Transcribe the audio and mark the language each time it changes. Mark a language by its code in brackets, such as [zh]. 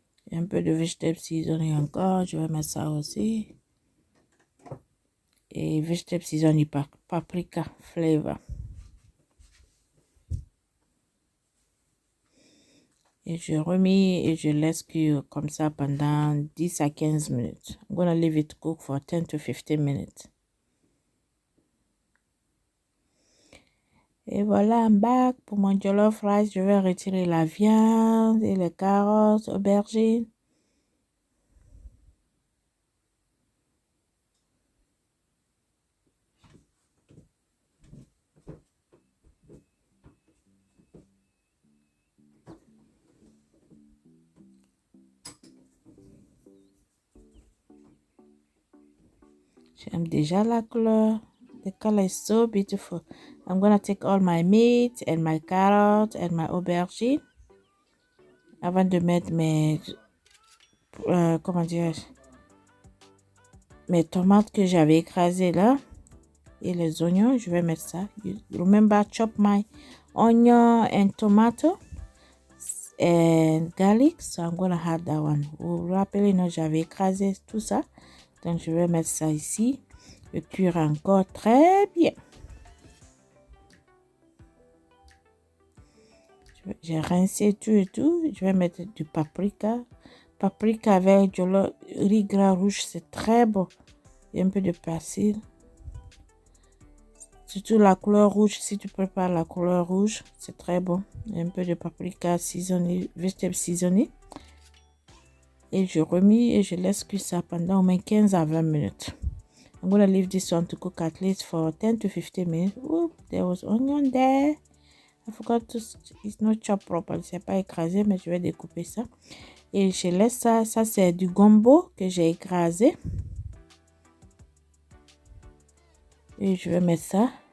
[fr] Et un peu de vegetable seasoning encore. Je vais mettre ça aussi. Et vegetable seasoning paprika flavor. Et je remets et je laisse cuire comme ça pendant 10 à 15 minutes. [en] I'm gonna leave it cook for 10 to 15 minutes. [fr] Et voilà, [en] I'm back [fr] pour mon jollof rice. Je vais retirer la viande et les carottes, aubergines. J'aime déjà la couleur. [en] The color is so beautiful. I'm gonna take all my meat and my carrot and my aubergine. [fr] Avant de mettre mes, comment dire, mes tomates que j'avais écrasées là. Et les oignons, je vais mettre ça. [en] Remember, chop my onion and tomato and garlic. So I'm gonna add that one. [fr] Vous vous rappelez, non, j'avais écrasé tout ça. Donc, je vais mettre ça ici. Et cuire encore très bien. J'ai rincé tout et tout. Je vais mettre du paprika. Paprika avec du riz gras rouge, c'est très bon. Et un peu de persil. Surtout la couleur rouge, si tu prépares la couleur rouge, c'est très bon. Et un peu de paprika seasonné, vegetable seasonné. et je remis et je laisse cuire ça pendant au moins 15 à 20 minutes. [en] I'm gonna leave this one to cook at least for 10 to 15 minutes. Oop, there was onion there. I forgot to, it's not chopped properly, [fr] c'est pas écrasé, mais je vais découper ça. Et je laisse ça, ça c'est du gombo que j'ai écrasé. Et je vais mettre ça.